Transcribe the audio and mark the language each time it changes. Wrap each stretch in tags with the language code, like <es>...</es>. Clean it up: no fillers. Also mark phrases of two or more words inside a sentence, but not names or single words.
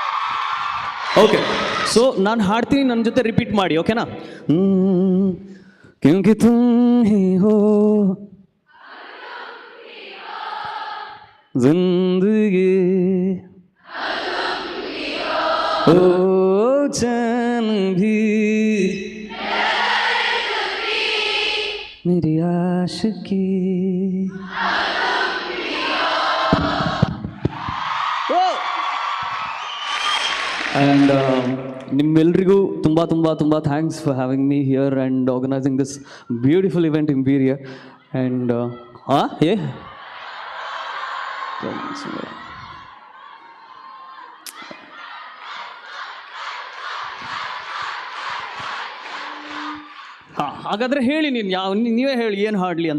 <en>Okay, so</en> <kn>ನಾನು ಹಾಡ್ತೀನಿ, ನನ್ನ ಜೊತೆ ರಿಪೀಟ್ ಮಾಡಿ, ಓಕೆನಾ?</kn> <hi>क्योंकि तुम ही हो जिंदगी ओ चैन भी मेरी आशिकी</hi> <en>ಆ್ಯಂಡ್</en> <kn>ನಿಮ್ಮೆಲ್ರಿಗೂ ತುಂಬ ತುಂಬ ತುಂಬ</kn> <en>thanks for having me here and organizing this beautiful event Imperia and ಏ ಹಾಂ</en> <kn>ಹಾಗಾದರೆ ಹೇಳಿ ನೀವೇ ಹೇಳಿ ಏನು ಹಾಡಲಿ ಅಂತ.</kn>